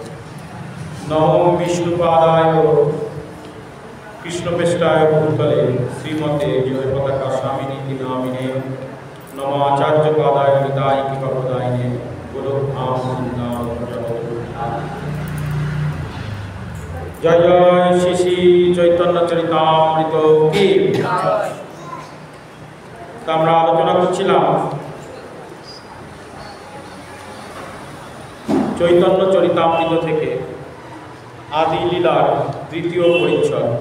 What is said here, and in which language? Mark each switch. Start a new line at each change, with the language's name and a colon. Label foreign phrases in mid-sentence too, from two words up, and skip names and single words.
Sanskrit: नमो विष्णुपादाय कृष्णप्रेष्ठाय भूतले श्रीमते जयपताका स्वामिनीति नामिने। नमो आचार्यपादाय निताय कृपाप्रदायिने गुरुधाम वृन्दावन जगद्गुरु।
Hindi: जय जय श्री श्री चैतन्य चरितामृत की।
Bangla: আমরা আলোচনা করছিলাম চৈতন্য চরিতামৃত থেকে আদি লীলার তৃতীয় পরিচ্ছদ।